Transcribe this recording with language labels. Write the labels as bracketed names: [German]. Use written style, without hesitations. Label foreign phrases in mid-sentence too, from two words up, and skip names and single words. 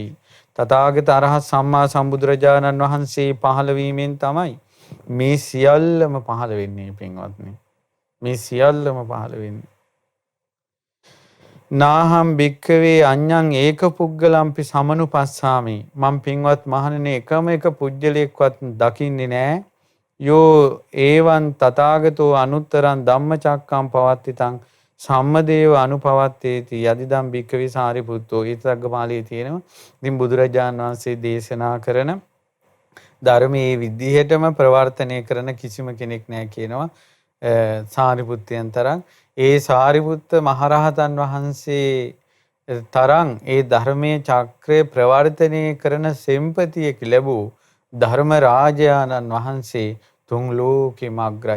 [Sinhala] තථාගත අරහත් සම්මා සම්බුදුරජාණන් වහන්සේ පහළ වීමෙන් තමයි මේ සියල්ලම පහළ වෙන්නේ පින්වත්නි. මේ සියල්ලම පහළ වෙන්නේ. [Pali] නාහම් භික්ඛවේ අඤ්ඤං ඒක පුද්ගලම්පි සමනුපස්සාමි. [Sinhala] මම පින්වත් මහණෙනි එකම එක පුජ්‍යලයක්වත් දකින්නේ නැහැ. [Pali] යෝ ඒවං තථාගතෝ අනුත්තරං ධම්මචක්කම් පවත්තිතං සම්මදේව අනුපවත්තේති යදිදම් භික්ඛවේ සාරිපුත්තෝ. [Sinhala] ඊතග්ගමාලයේ තියෙනවා. ඉතින් බුදුරජාණන් වහන්සේ දේශනා කරන ධර්මයේ විදිහටම ප්‍රවර්තනය කරන කිසිම කෙනෙක් නැහැ කියනවා සාරිපුත්තයන් තරම්. ඒ සාරිපුත්ත මහරහතන් වහන්සේ තරම් ඒ ධර්මයේ චක්‍රය ප්‍රවර්තනය කරන සෙම්පතියෙක් ලැබූ ධර්ම රාජානන් වහන්සේ තුන් ලෝකෙම අග්‍රයි.